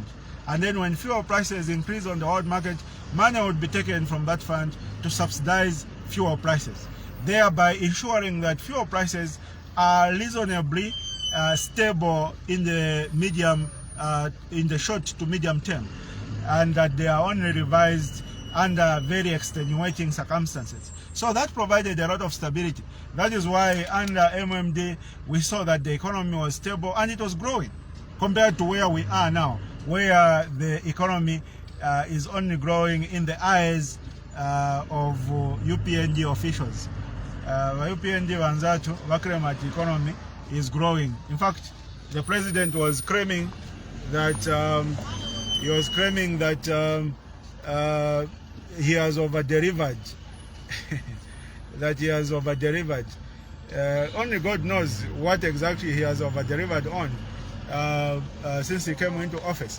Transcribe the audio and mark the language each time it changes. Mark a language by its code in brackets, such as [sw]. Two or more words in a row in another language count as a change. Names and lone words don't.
[en] And then when fuel prices increase on the world market, money would be taken from that fund to subsidize fuel prices, thereby ensuring that fuel prices are reasonably stable in the in the short to medium term, and that they are only revised under very extenuating circumstances. So that provided a lot of stability. That is why under MMD we saw that the economy was stable and it was growing, compared to where we are now, where the economy is only growing in the eyes of UPND officials. UPND [ny] wanzatu waklema [en] the economy is growing. In fact, the president was claiming that he has over-delivered. That he has over-delivered. Only God knows what exactly he has over-delivered on since he came into office.